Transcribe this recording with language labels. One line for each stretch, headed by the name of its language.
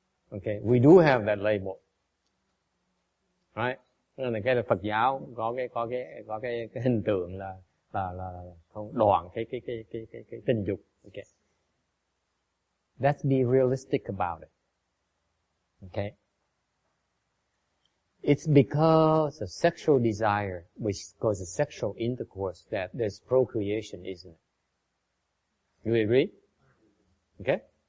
English: Okay, we do have that label. Right?
Vietnamese: Nên là cái Phật giáo có cái hình tượng là không đoạn cái tình dục.
English: Okay. Let's be realistic about it. Okay. It's because of sexual desire, because of sexual intercourse, that there's procreation, isn't it? You agree? Okay?